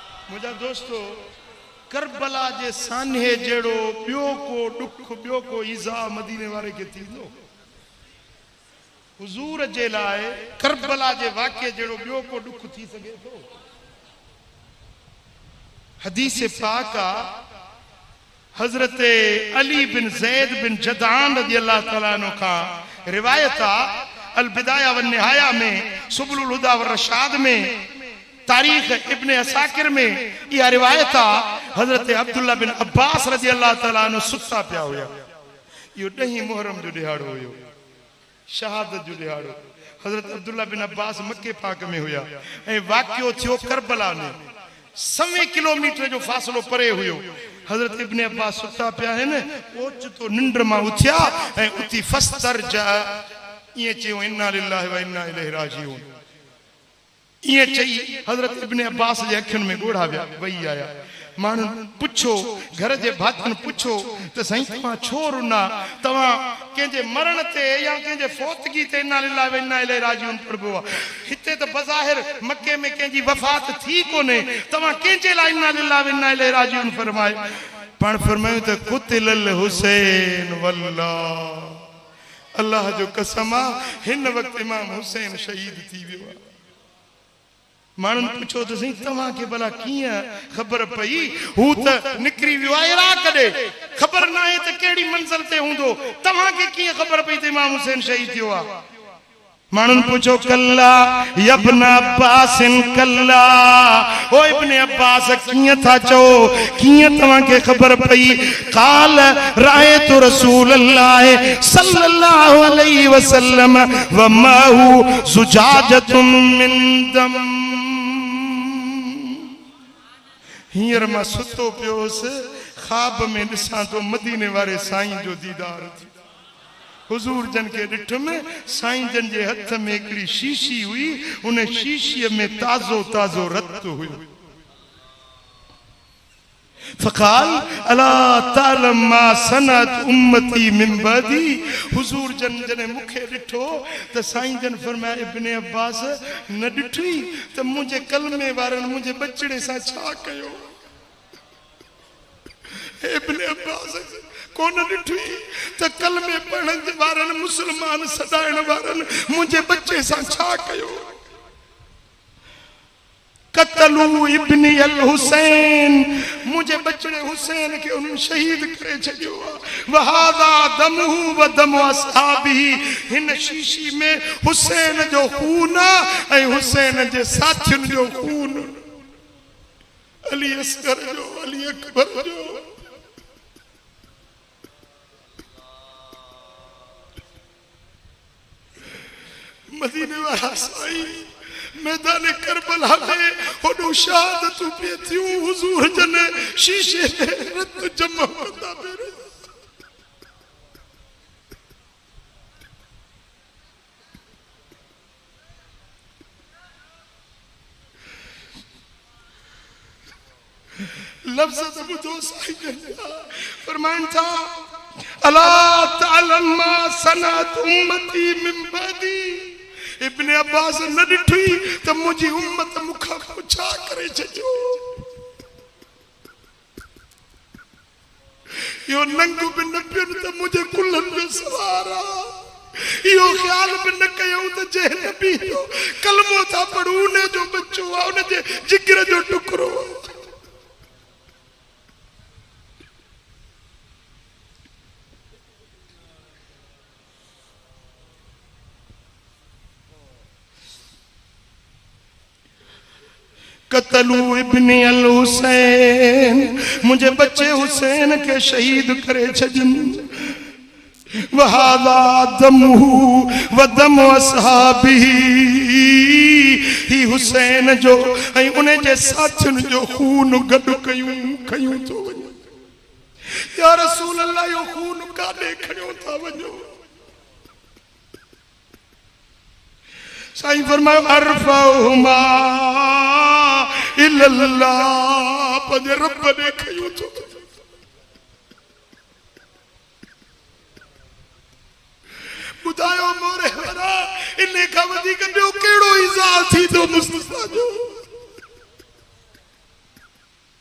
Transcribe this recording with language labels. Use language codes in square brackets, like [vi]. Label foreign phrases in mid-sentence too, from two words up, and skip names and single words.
[sd] मुझा दोस्तों करबला जे सान्हे जेड़ो बियो को दुख बियो को ईज़ा मदीने वारे के थींदो हुजूर जे लाए करबला जे वाक़े जेड़ो बियो को दुख थी सके तो हदीस पाक हजरत अली बिन ज़ैद बिन जदान [ar] رضي الله تعالى عنه [sd] का रिवायत अल बिदाया व निहाया में सुबुलुल हुदा व रशाद में तारीख इब्ने असाकिर में यह रिवायत हजरत अब्दुल्ला बिन अब्बास [ar] رضي الله تعالى عنه [sd] सुता पिया हुया यो 10 मुहर्रम जो दिहाड़ो हुयो शहादत जो दिहाड़ो हजरत अब्दुल्ला बिन अब्बास मक्के पाक में हुया ए वाक़यो थियो करबला में 100 किलोमीटर जो फासलो परे हुयो हजरत इब्ने अब्बास सुता पिया है न ओच तो निंद्र मां उथिया ए उथी फस्तर जा ये चयो [ar] إنا لله وإنا إليه راجعون [sd] ये चई हजरत इब्ने अब्बास जे अखिन में गोड़ा विया वही आया मानु पुछो घर जे भातन पुछो त सही तवा छोर ना तवा के जे मरण ते या के जे फौतगी ते [ar] إنا لله وإنا إليه راجعون [sd] पढ़बो हिते त बज़ाहिर मक्के में के जी वफात थी कोने तवा के जे ला [ar] إنا لله وإنا إليه راجعون [sd] फरमाए पण फरमायो त [ar] قتل الحسين والله [sd] अल्लाह जो कसम हिन वक्त इमाम हुसैन शहीद थी वियो मानन पूछो तो सही तवा के भला किया खबर पई हु त निकरी वियो इराक दे खबर ना है त केड़ी मंजिल ते हुंदो तवा के किया खबर पई त इमाम हुसैन शहीद थियो आ मानन पूछो कल्ला इब्न अब्बास कल्ला ओ इब्ने अब्बास किया था चो किया तवा के खबर पई [ar] قال رأيت رسول الله صلى الله عليه وسلم ومعه زجاجة من دم [sd] हियर मां सुतो पियोस ख्वाब में दिसा तो मदीने वाले साईं जो दीदार थी हुजूर जन के डिठ में साईं जन जे हथ में एकड़ी शीशी हुई उन शीशी में ताजो ताजो रत हुई [ar] فقال ألا تعلم ما صنعت أمتي من بعدي [sd] हुजूर जन जने मुखे डिठो त साईं जन फरमाया इब्ने अब्बास न डिठी त मुझे कलमे वारन मुझे बचड़े सा छा कयो इब्ने अब्बास कोन डिठी त कलमे पढ़न वारन मुसलमान सदाइण वारन मुझे बच्चे सा छा कयो [ar] قتلوا ابن الحسين [sd] मुझे बचड़े हुसैन के उन शहीद करे छडियो [ar] وهذا دمه ودم أصحابي [sd] हिन शीशी में हुसैन जो खून ए हुसैन जे साथियन जो खून अली असगर जो अली अकबर जो मदीने वाला साईं मैदान करबला में होडो शहादत पे थियो हुजूर जन शीशे में रत जमा होता बेरे लफ्ज़ बुधो साईं फरमान था [ar] ألا تعلم ما صنعت أمتي من بعدي [sd] इब्ने अब्बास न डिठी त मुझी उम्मत मुखा छा करे छजो यो नंगु बिन पिन त मुझे कुल्हन जो सवारा यो ख्याल बिन कयो त जे नबी जो कलमो था पढ़ू ने जो बच्चो आ उन जे जिगर जो टुकरो [ar] قتلوا ابن الحسين [sd] मुझे बच्चे हुसैन के शहीद करे छजन [ar] وهذا دمه ودم أصحابي [sd] ही हुसैन जो ऐं उन जे साथियुनि जो खून गॾु कयूं तो वञो [ar] يا رسول الله [sd] यो खून काॾे खणियो था वञो साईं फरमायो अरफहुमा इल्लल्लाह पंहिंजे रब ने खयूं तो ॿुधायो मोरे वारा इन खां वधीक ॿियो कहिड़ो इज़ाल थी तो मुस्तफा जो